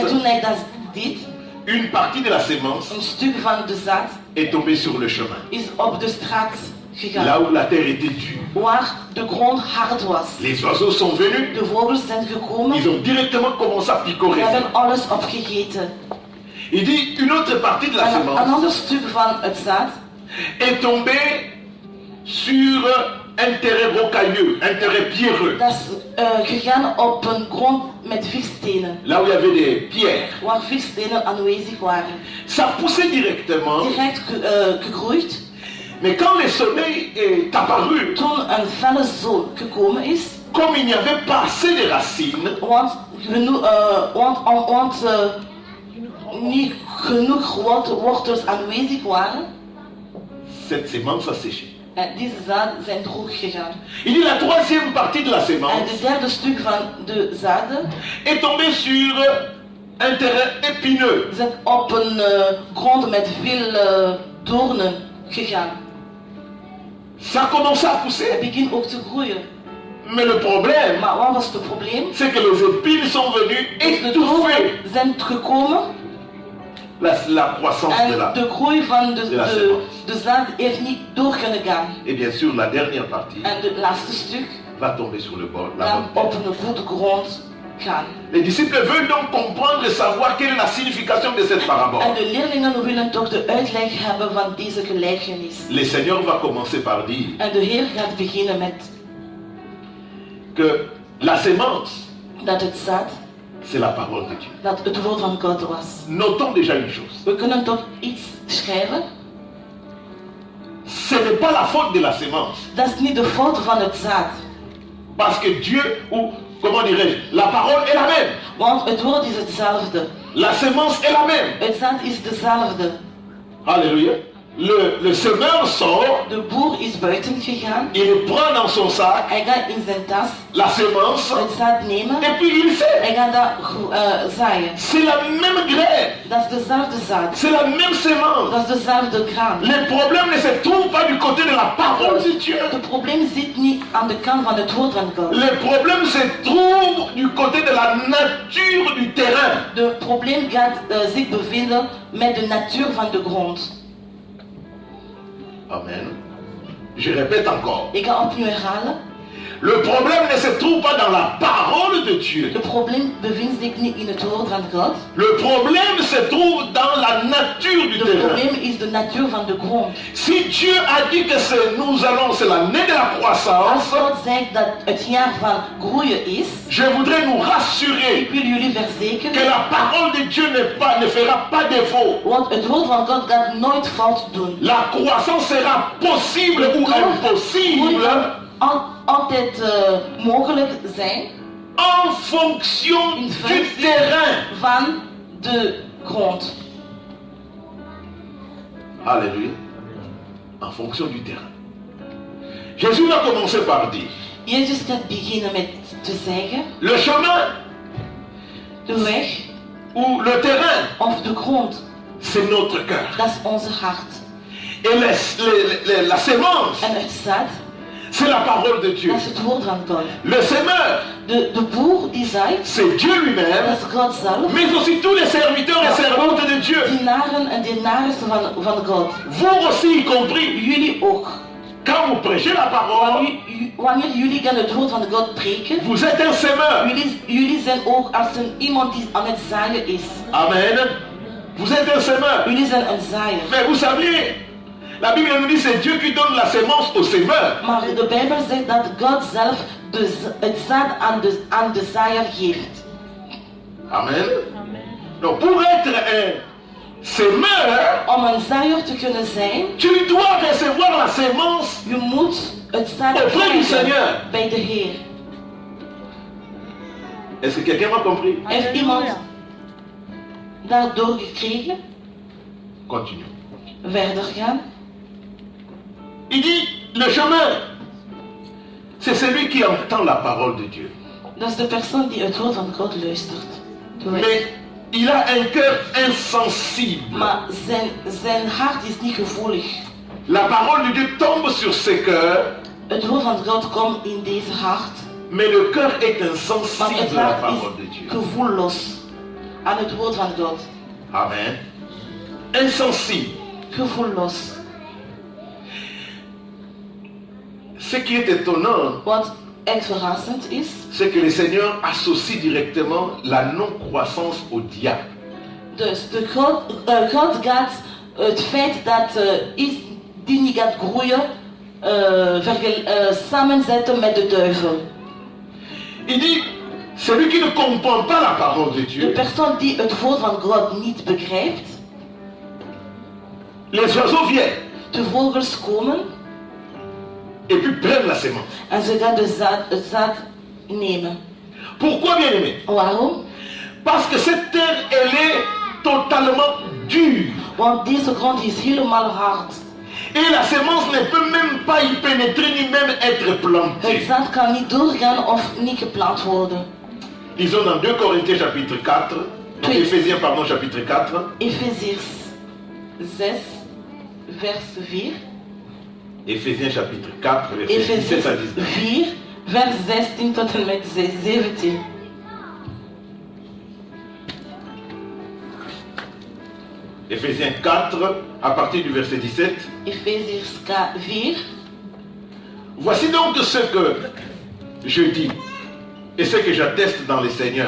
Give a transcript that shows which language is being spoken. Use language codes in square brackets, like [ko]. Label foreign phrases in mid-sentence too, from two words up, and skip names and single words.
[nl] toen hij dat deed, [fr] une partie de la sémence [nl] een stuk van de zaad [fr] est tombée sur le chemin. [nl] is op de straat [fr] Là [nl] gegaan. [fr] où la terre était dure. [nl] Waar de grond hard was. [fr] Les oiseaux sont venus. [nl] De vogels zijn gekomen. [fr] Ils ont directement commencé à picorer. [nl] Ze hebben alles opgegeten. [fr] Il dit une autre partie de la [nl] En een [fr] sémence [nl] ander stuk van het zaad [fr] est tombée sur un terrain rocailleux, un terrain pierreux. [nl] dat is gegaan op een grond met veel stenen. [fr] Là où il y avait des pierres. [nl] Waar veel stenen aanwezig waren. [fr] Ça poussait directement. [nl] Direct gegroeid. [fr] Mais quand le soleil est apparu, [nl] Toen een felle zon gekomen is, [fr] comme il n'y avait pas assez de racines, [nl] want niet genoeg wortels aanwezig waren, [fr] cette sémence a séché. [nl] en deze zaden zijn droog gegaan. [fr] Il dit la troisième partie de la [nl] En [fr] sémence [nl] de derde stuk van de zaden [fr] est tombée sur un terrain épineux. [nl] zijn op een grond met veel doornen gegaan. [fr] Ça a commencé à [nl] Het [fr] pousser. [nl] begint ook te groeien. [fr] Mais le problème, [nl] Maar wat was het probleem? [fr] c'est que les épines sont venues [nl] De doornen [fr] étouffer [nl] zijn gekomen [fr] la croissance de [nl] en [fr] la... [nl] de groei van [fr] de la semence. [nl] de zaad heeft niet door kunnen gaan. [fr] Et bien sûr, la dernière partie [nl] En de laatste stuk [fr] va tomber sur le bord, la [nl] gaan [fr] bonne [nl] op [fr] terre. [nl] een goede grond gaan. [fr] Les disciples veulent donc comprendre et savoir quelle est la signification de cette [nl] En [fr] parabole. [nl] de leerlingen willen toch de uitleg hebben van deze gelijkenis. [fr] Le Seigneur va commencer par dire [nl] En de Heer gaat beginnen met [fr] que la sémence, [nl] dat het zaad, [fr] c'est la parole de Dieu. [nl] dat het woord van God was. [fr] Notons déjà une chose. [nl] We kunnen toch iets schrijven? [fr] Ce n'est pas la faute de la sémence. [nl] Dat is niet de fout van het zaad. [fr] Parce que Dieu, ou comment dirais-je, la parole est la même. [nl] Want het woord is hetzelfde. [fr] La sémence est la même. [nl] Het zaad is dezelfde. [fr] Alléluia. Le semeur sort, [nl] De boer is buiten gegaan. [fr] il prend dans son sac [nl] Hij gaat in zijn tas [fr] la semence [nl] het zaad nemen. [fr] et puis il sait. [nl] Hij gaat dat zaaien. [fr] C'est la même graine, [nl] Dat is dezelfde zaad. [fr] c'est la même semence. [nl] Dat is dezelfde graan. [fr] Le problème ne se trouve pas du côté de la parole de Dieu. [nl] Het probleem zit niet aan de kant van het woord van God. [fr] Le problème se trouve du côté de la nature du terrain. [nl] Het probleem gaat zich bevinden met de natuur van de grond. [fr] Amen. Je répète encore. [nl] Ik ga opnieuw herhalen. [fr] Le problème ne se trouve pas dans la parole de Dieu. [nl] Het probleem bevindt zich niet in het woord van God. [fr] Le problème se trouve dans la nature du [nl] Het [fr] terrain. [nl] probleem is de natuur van de grond. [fr] Si Dieu a dit que c'est l'année de la [nl] Als [fr] croissance, [nl] God zegt dat het jaar van groeien is, [fr] je voudrais nous [nl] ik [fr] rassurer [nl] wil jullie [fr] que [nl] verzekeren, [fr] la parole de Dieu ne fera pas défaut. [nl] want het woord van God gaat nooit fout doen. [fr] La croissance sera possible ou impossible [nl] Altijd mogelijk zijn [fr] en fonction [nl] in [fr] du [nl] functie [fr] terrain. [nl] van de grond. [fr] Alléluia. En fonction du terrain. Jésus a commencé par dire, [nl] Jezus gaat beginnen met te zeggen, [fr] le chemin [nl] de weg [fr] ou le terrain, [nl] of de grond, [fr] c'est notre cœur. [nl] dat is onze hart. [fr] Et la sémence, [nl] En het zaad, [fr] c'est la parole de Dieu. [nl] dat is het woord van God. [fr] Le semeur, [nl] De boer die zaait, [fr] c'est Dieu [nl] dat [fr] lui-même, [nl] is God zelf. [fr] mais aussi tous les serviteurs et servantes de Dieu. [nl] Dienaren en dienaressen van God. [fr] Vous aussi y compris, [nl] Jullie ook. [fr] quand vous prêchez la parole, [nl] Wanneer jullie gaan het woord van God preken, [fr] vous êtes un semeur. [nl] jullie zijn ook als iemand die aan het zaaien is. [fr] Amen. Vous êtes un semeur. [nl] Jullie zijn een zaaier. [fr] Mais vous savez, la Bible nous dit c'est Dieu qui donne la sémence au semeur. [nl] Maar de Bijbel zegt dat God zelf het zaad aan de zaaier geeft. [fr] Amen. Donc pour être un semeur, [nl] Om een zaaier te kunnen zijn, [fr] tu dois recevoir la sémence [nl] je moet het zaad [fr] auprès du Seigneur. [nl] krijgen bij de Heer. [fr] Est-ce que quelqu'un m'a compris? [nl] Heeft iemand daardoor gekregen? [fr] Continue. [nl] Verder gaan. [fr] Il dit, le chemin, c'est celui qui entend la parole de Dieu. [nl] Dat is de persoon die het woord van God luistert. De weg. [fr] Mais il a un cœur insensible. [nl] Maar zijn hart is niet gevoelig. [fr] La parole de Dieu tombe sur ses cœurs, [nl] Het woord van God komt in deze hart. [fr] mais le cœur est [nl] Maar het [fr] insensible à la [nl] hart [fr] parole de [nl] is [fr] Dieu. [nl] gevoelloos aan het woord van God. [fr] Amen. Insensible. [nl] Gevoelloos. [fr] Ce qui est étonnant, [nl] Wat echt verrassend is, [fr] c'est que le Seigneur associe directement la non-croissance au diable. [nl] dus God gaat het feit dat iets die niet gaat groeien samenzetten met de duivel. [fr] Il dit, celui qui ne comprend pas la parole de [nl] De [fr] Dieu, [nl] persoon die het woord van God niet begrijpt, [fr] les oiseaux viennent [nl] de vogels komen [fr] et puis prennent la sémence. [nl] en ze gaan het zaad nemen. [fr] Pourquoi, bien-aimé? [nl] Waarom? [fr] Parce que cette terre, elle est totalement dure. [nl] Want deze grond is helemaal hard. [fr] Et la sémence ne peut même pas y pénétrer ni même être [nl] Het [fr] plantée. [nl] zaad kan niet doorgaan of niet geplant worden. [fr] Lisons dans 2 Corinthiens chapitre 4, donc Oui. Éphésiens pardon chapitre 4, [nl] Efeziërs 6, vers 4. [fr] Éphésiens chapitre 4, verset 17 à [nl] Efeziërs [fr] 19. [nl] 4, vers 16 tot en met 17. [fr] Éphésiens 4, à partir du verset 17. [nl] Efeziërs 4. [fr] Voici donc ce que je dis et ce que j'atteste dans le Seigneur.